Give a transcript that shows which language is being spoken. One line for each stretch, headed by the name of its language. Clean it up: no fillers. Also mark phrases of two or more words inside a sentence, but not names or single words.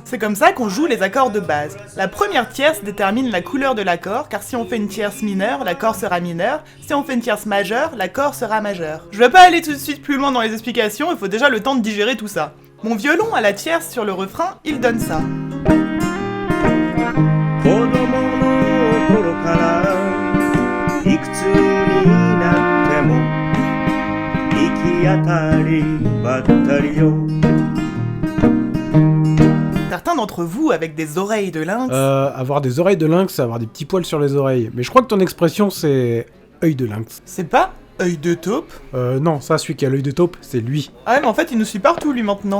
French: C'est comme ça qu'on joue les accords de base. La première tierce détermine la couleur de l'accord, car si on fait une tierce mineure, l'accord sera mineur. Si on fait une tierce majeure, l'accord sera majeur. Je vais pas aller tout de suite plus loin dans les explications, il faut déjà le temps de digérer tout ça. Mon violon à la tierce sur le refrain, il donne ça.
Japanese: 子供の頃からいくつになっても行き当たりばったりよ
French: Certains d'entre vous avec des oreilles de lynx... Avoir des oreilles de lynx, c'est avoir des petits poils sur les oreilles. Mais je crois que ton expression, c'est œil de lynx. C'est pas œil de taupe? Non, ça, celui qui a l'œil de taupe, c'est lui. Ah ouais, mais en fait, il nous suit partout, lui, maintenant.